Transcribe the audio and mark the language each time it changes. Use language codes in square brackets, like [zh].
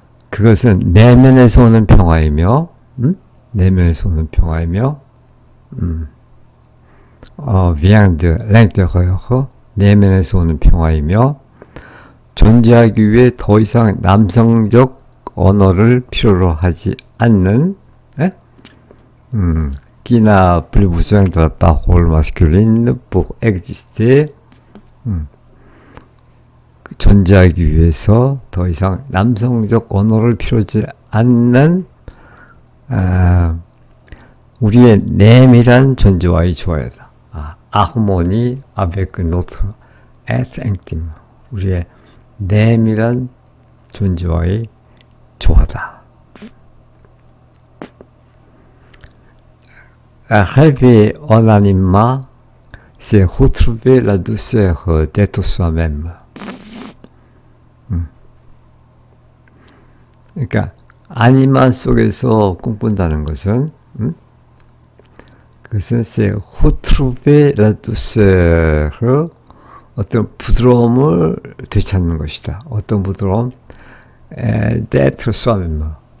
[ko] 그것은 내면에서 오는 평화이며, 내면에서 오는 평화이며, [fr] vient de l'intérieur, [ko] 내면에서 오는 평화이며, 존재하기 위해 더 이상 남성적 언어를 필요로 하지 않는, [fr] qui n'a plus besoin de la parole masculine pour exister, [ko] 존재하기 위해서 더 이상 남성적 언어를 필요하지 않는 우리의 내밀한 존재와의 조화다. [fr] harmonie avec notre être intime. [ko] 우리의 내밀한 존재와의 조화다. [fr] Rêver en anima, c'est retrouver la douceur d'être soi-même. [ko] 그러니까 아니마 속에서 꿈꾼다는 것은 그것은 [fr] c'est retrouver la douceur, [ko] 어떤 부드러움을 되찾는 것이다. 어떤 부드러움? [fr] d'être soi-même.